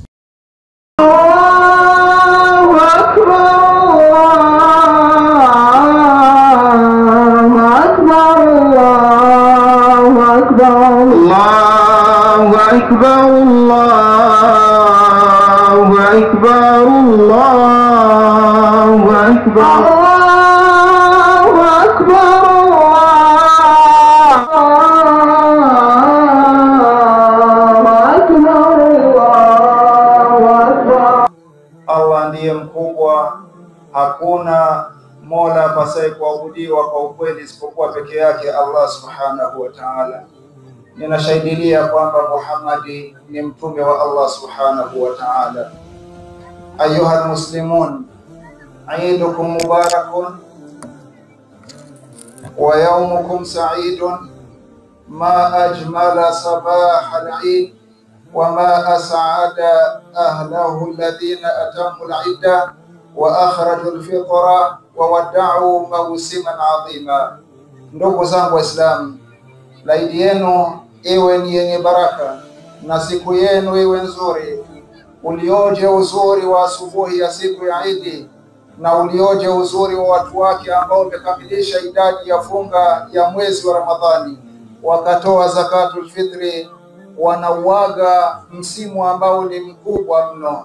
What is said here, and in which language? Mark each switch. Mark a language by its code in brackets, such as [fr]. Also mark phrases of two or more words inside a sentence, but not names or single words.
[ar] الله أكبر الله أكبر الله أكبر الله أكبر الله أكبر الله أكبر. [sw] Allah ndiye mkubwa, hakuna mola apasaye kuabudiwa kwa ukweli isipokuwa peke yake Allah [ar] سبحانه وتعالى. [sw] Ninashahidia kwamba Muhammad ni mtume wa Allah [ar] سبحانه وتعالى. أيها المسلمون عيدكم مبارك ويومكم سعيد ما أجمل صباح العيد وما أسعد أهله الذين أتموا العدة وأخرجوا الفطر وودعوا موسما عظيما. [sw] Ndugu zangu Waislamu, laidi yenu iwe ni yenye baraka na siku yenu iwe nzuri. Ulioje uzuri wa asubuhi ya siku ya Eid, na ulioje uzuri wa watu wake ambao wamekamilisha idadi ya funga ya mwezi wa Ramadhani, wakatoa zakatul fitri, wanauaga msimu ambao ni mkubwa mno.